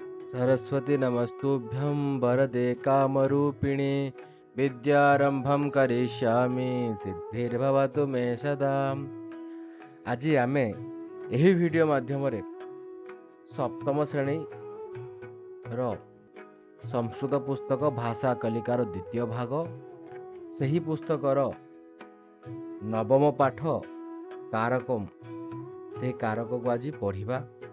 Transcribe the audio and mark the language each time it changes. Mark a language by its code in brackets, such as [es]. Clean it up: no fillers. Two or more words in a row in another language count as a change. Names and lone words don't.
[sa] सरस्वती नमस्तुभ्यं वरदे कामरूपिणे विद्यारंभं करिष्यामि सिद्धिर्भवतु मे सदा। [or] ଆଜି ଆମେ ଏହି ଭିଡ଼ିଓ ମାଧ୍ୟମରେ ସପ୍ତମ ଶ୍ରେଣୀର ସଂସ୍କୃତ ପୁସ୍ତକ ଭାଷା କଲିକାର ଦ୍ୱିତୀୟ ଭାଗ, ସେହି ପୁସ୍ତକର ନବମ ପାଠ କାରକମ୍, ସେହି କାରକକୁ ଆଜି ପଢ଼ିବା।